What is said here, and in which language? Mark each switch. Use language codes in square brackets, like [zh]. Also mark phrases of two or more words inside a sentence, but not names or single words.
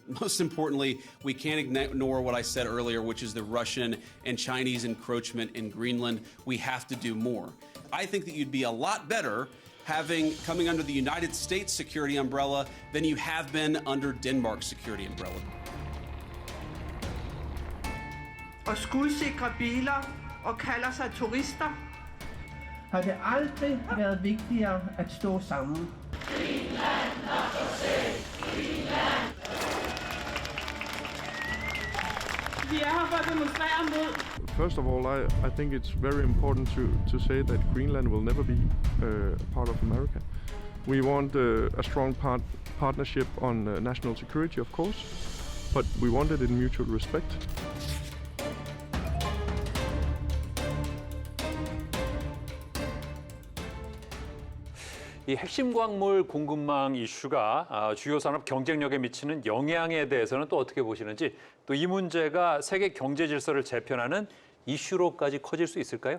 [en] Most importantly, we can't ignore what I said earlier, which is the Russian and Chinese encroachment in Greenland. We have to do more. I think that you'd be a lot better coming under the United States security umbrella than you have been under Denmark's security umbrella. [da] Og skudsikre biler og kalder sig turister, har det aldrig været vigtigere at stå sammen. Vi er her for at demonstrere mod. [en] First of all, I think it's very important to say that Greenland will never be part of America. We want a strong partnership on national security, of course, but we want it in mutual respect. [ko] 이 핵심 광물 공급망 이슈가 주요 산업 경쟁력에 미치는 영향에 대해서는 또 어떻게 보시는지, 또 이 문제가 세계 경제 질서를 재편하는 이슈로까지 커질 수 있을까요?